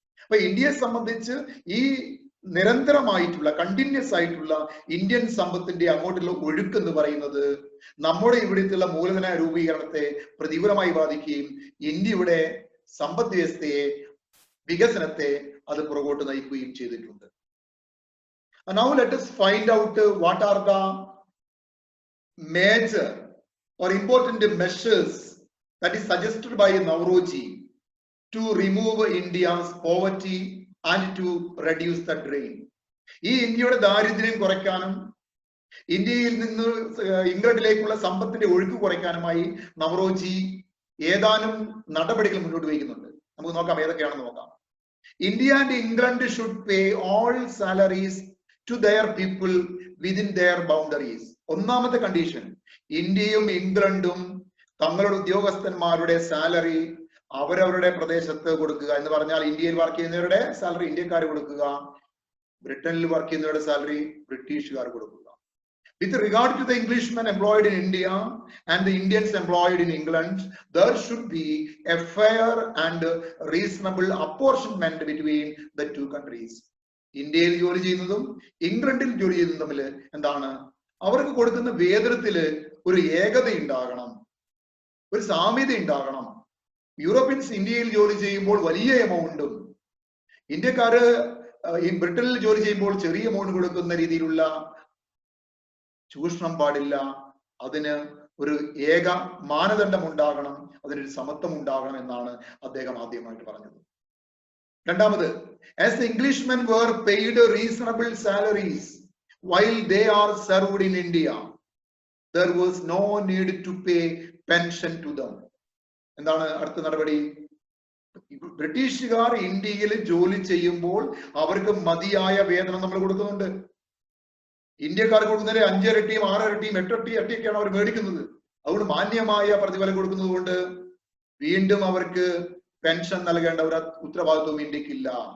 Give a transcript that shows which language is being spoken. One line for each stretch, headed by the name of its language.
Malayalam: അപ്പൊ ഇന്ത്യയെ സംബന്ധിച്ച് ഈ നിരന്തരമായിട്ടുള്ള കണ്ടിന്യൂസ് ആയിട്ടുള്ള ഇന്ത്യൻ സമ്പത്തിന്റെ അങ്ങോട്ടുള്ള ഒഴുക്ക് എന്ന് പറയുന്നത് നമ്മുടെ ഇവിടുത്തെ മൂലധന രൂപീകരണത്തെ പ്രതികൂലമായി ബാധിക്കുകയും ഇന്ത്യയുടെ സമ്പദ് വ്യവസ്ഥയെ, വികസനത്തെ അത് പുറകോട്ട് നയിക്കുകയും ചെയ്തിട്ടുണ്ട്.
English: Now let us find out what are the major or important measures that is suggested by Navroji to remove India's poverty and to reduce the drain.
Malayalam: ഈ ഇന്ത്യയുടെ ദാരിദ്ര്യം കുറയ്ക്കാനും ഇന്ത്യയിൽ നിന്ന് ഇംഗ്ലണ്ടിലേക്കുള്ള സമ്പത്തിന്റെ ഒഴുക്ക് കുറയ്ക്കാനുമായി നവറോജി ഏതാനും നടപടികൾ മുന്നോട്ട് വയ്ക്കുന്നുണ്ട്. നമുക്ക് നോക്കാം ഏതൊക്കെയാണെന്ന് നോക്കാം.
English: India and England should pay all salaries to their people within their boundaries.
Malayalam: ഒന്നാമത്തെ കണ്ടീഷൻ, ഇന്ത്യയും ഇംഗ്ലണ്ടും തങ്ങളുടെ ഉദ്യോഗസ്ഥന്മാരുടെ സാലറി അവരവരുടെ പ്രദേശത്ത് കൊടുക്കുക എന്ന് പറഞ്ഞാൽ ഇന്ത്യയിൽ വർക്ക് ചെയ്യുന്നവരുടെ സാലറി ഇന്ത്യക്കാർ കൊടുക്കുക, ബ്രിട്ടനിൽ വർക്ക് ചെയ്യുന്നവരുടെ സാലറി ബ്രിട്ടീഷുകാർ കൊടുക്കുക.
English: With regard to the Englishmen employed in India and the Indians employed in England, there should be a fair and reasonable apportionment between the two countries.
Malayalam: ഇന്ത്യയിൽ ജോലി ചെയ്യുന്നതും ഇംഗ്ലണ്ടിൽ ജോലി ചെയ്യുന്നതും തമ്മിൽ എന്താണ്, അവർക്ക് കൊടുക്കുന്ന വേതനത്തില് ഒരു ഏകത ഉണ്ടാകണം, ഒരു സാമ്യത ഉണ്ടാകണം. യൂറോപ്യൻസ് ഇന്ത്യയിൽ ജോലി ചെയ്യുമ്പോൾ വലിയ എമൗണ്ടും ഇന്ത്യക്കാര് ഈ ബ്രിട്ടനിൽ ജോലി ചെയ്യുമ്പോൾ ചെറിയ എമൗണ്ട് കൊടുക്കുന്ന രീതിയിലുള്ള ചൂഷണം പാടില്ല. അതിന് ഒരു ഏക മാനദണ്ഡം ഉണ്ടാകണം, അതിനൊരു സമത്വം ഉണ്ടാകണം എന്നാണ് അദ്ദേഹം ആദ്യമായിട്ട് പറഞ്ഞത്. രണ്ടാമത്,
English: as the Englishmen were paid reasonable salaries while they are served in India, there was no need to pay pension to them.
Malayalam: എന്താണ് അടുത്ത നടപടി? ബ്രിട്ടീഷുകാർ ഇന്ത്യയിൽ ജോലി ചെയ്യുമ്പോൾ അവർക്ക് മതിയായ വേതനം നമ്മൾ കൊടുക്കുന്നുണ്ട്. ഇന്ത്യക്കാർക്ക് കൊടുക്കുന്നതിന് 5 ഇരട്ടിയും 6 ഇരട്ടിയും 8 ഇരട്ടിയൊക്കെയാണ് അവർ മേടിക്കുന്നത്. അതുകൊണ്ട് മാന്യമായ പ്രതിഫലം കൊടുക്കുന്നത് കൊണ്ട് വീണ്ടും അവർക്ക് പെൻഷൻ നൽകേണ്ട ഒരു ഉത്തരവാദിത്വം ഇന്ത്യക്കില്ല.